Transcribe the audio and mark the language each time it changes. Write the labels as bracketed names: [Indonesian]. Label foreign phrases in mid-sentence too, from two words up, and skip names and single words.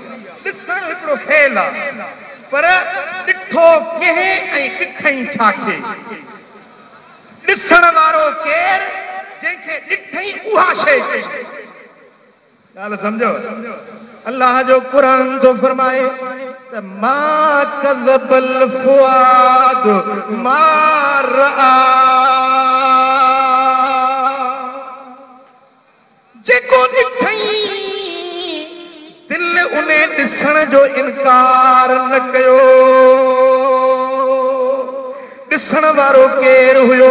[Sindhi] ॾिसण हिकिड़ो फेल आहे, पर ॾिठो कंहिं ऐं ॾिठई छा खे। ॾिसण वारो केरु, जंहिंखे ॾिठई उहा शइ। ॻाल्हि सम्झो, अल्लाह जो क़ुरान थो फरमाए त [Arabic] ما كذب الفؤاد ما رأى, [Sindhi] जेको ॾिठई दिल उन ॾिसण जो इनकार न कयो। ॾिसण वारो केरु हुयो?